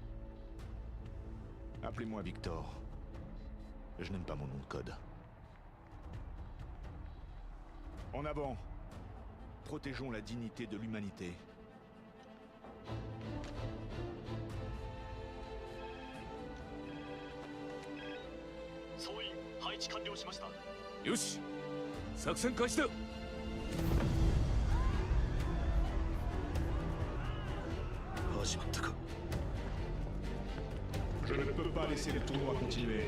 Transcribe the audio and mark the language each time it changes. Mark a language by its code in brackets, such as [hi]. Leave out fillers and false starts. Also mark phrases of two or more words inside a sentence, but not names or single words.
[fr] Appelez-moi Victor. Je n'aime pas mon nom de code. En avant. Protégeons la dignité de l'humanité. [ja] Yoshi! 作戦開始だ! [fr] Je ne peux pas laisser le tournoi continuer.